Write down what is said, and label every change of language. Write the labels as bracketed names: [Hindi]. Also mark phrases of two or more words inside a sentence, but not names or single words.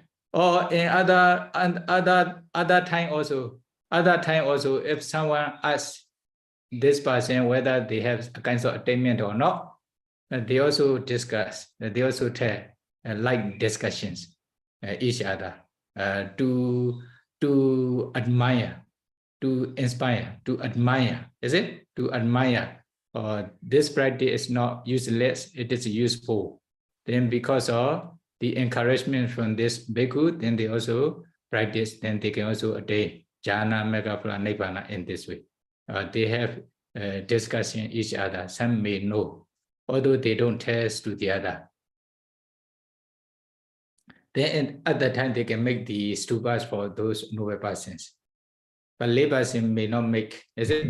[English] Or in other time also, if someone asks this person whether they have a kind of attainment or not, they also discuss, they also tell like discussions each other to admire, to inspire, to admire. Is it? To admire. This practice is not useless, it is useful. Then because of the encouragement from this bhikkhu, then they also practice, then they can also attain [Pali] jhana, megaphala, nibbana [English] in this way. They have discussion each other. Some may know, although they don't test to the other. Then at that time they can make the stupas for those noble persons. But lay person may not make, is it?